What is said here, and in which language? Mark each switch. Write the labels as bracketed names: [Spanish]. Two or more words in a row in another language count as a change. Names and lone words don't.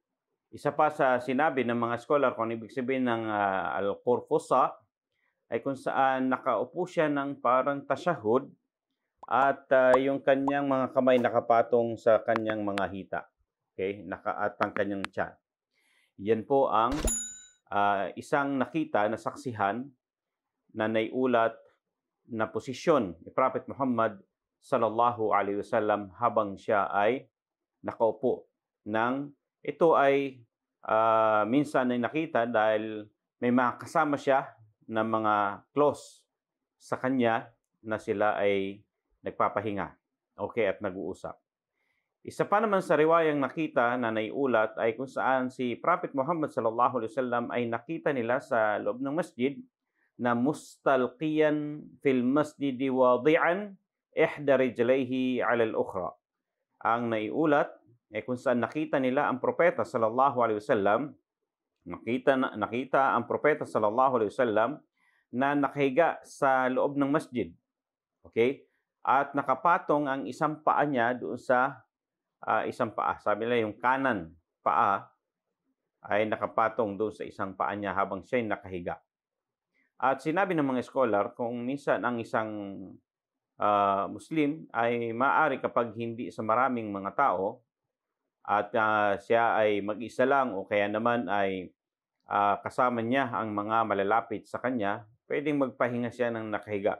[Filipino] Isa pa sa sinabi ng mga scholar kung ibig sabihin ng al-qurfusa ay kung saan nakaupo siya ng parang tasyahud at yung kanyang mga kamay nakapatong sa kanyang mga hita. Okay? At ang kanyang tiyan. Yan po ang isang nakita na saksihan na naiulat na posisyon ni Prophet Muhammad [Arabic] صلى الله عليه وسلم [Filipino] habang siya ay nakaupo. Ito ay minsan ay nakita dahil may mga kasama siya na mga close sa kanya na sila ay nagpapahinga. Okay, at nag-uusap. Isa pa naman sa riwayang nakita na naiulat ay kung saan si Prophet Muhammad [Arabic] صلى الله عليه وسلم [Filipino] ay nakita nila sa loob ng masjid na [Arabic] مستلقيا في المسجد واضعا إحدى رجليه على الأخرى. [Filipino] Ang naiulat ay kung saan nakita nila ang propeta [Arabic] صلى الله عليه وسلم, [Filipino] nakita ang propeta [Arabic] صلى الله عليه وسلم [Filipino] na nakahiga sa loob ng masjid. Okay? At nakapatong ang isang paa niya doon sa isang paa. Sabi nila yung kanan paa ay nakapatong doon sa isang paa niya habang siya ay nakahiga. At sinabi ng mga scholar kung minsan ang isang Muslim ay maaari kapag hindi sa maraming mga tao at siya ay mag-isa lang o kaya naman ay kasama niya ang mga malalapit sa kanya, pwedeng magpahinga siya ng nakahiga.